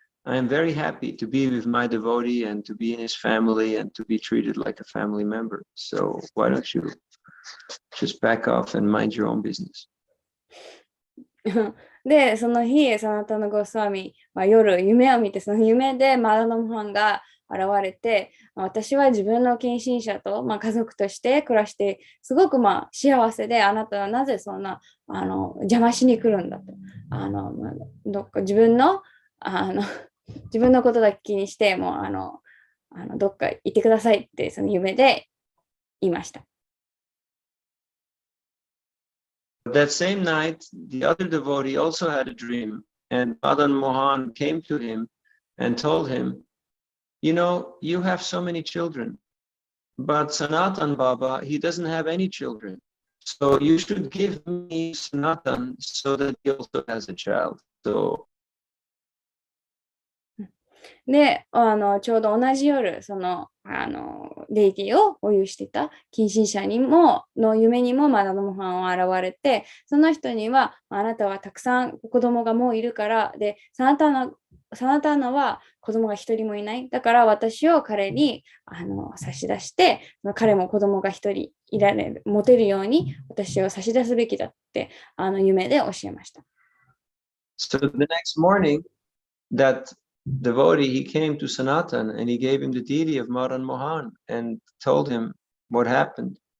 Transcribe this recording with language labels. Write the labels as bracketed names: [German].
[English] I am very happy to be with my devotee and to be in his family and to be treated like a family member. So why don't you just back off and mind your own business?" [Japanese] で、その日、サナタナゴスワミは夜夢を見て、その夢でマダナモハンが現れて、私は自分の近親者と、家族として暮らして、すごく幸せで、あなたはなぜそんな邪魔しに来るんだと。どっか自分のことだけ気にして、もうどっか行ってくださいって、その夢で言いました。 [English] That same night, the other devotee also had a dream, and Madan Mohan came to him and told him, "You know, you have so many children, but Sanatan Baba, he doesn't have any children. So you should give me Sanatan so that he also has a child." So [Japanese] で、ちょうど同じ夜、その、デイティを保有していた近親者の夢にもマダナモハンは現れて、その人には、あなたはたくさん子供がもういるから、で、サナターナは子供が一人もいない。だから私を彼に差し出して、彼も子供が一人持てるように私を差し出すべきだって夢で教えました。 [English] So the next morning, that devotee, he came to Sanatan and he gave him the deity of Madan Mohan and told him what happened.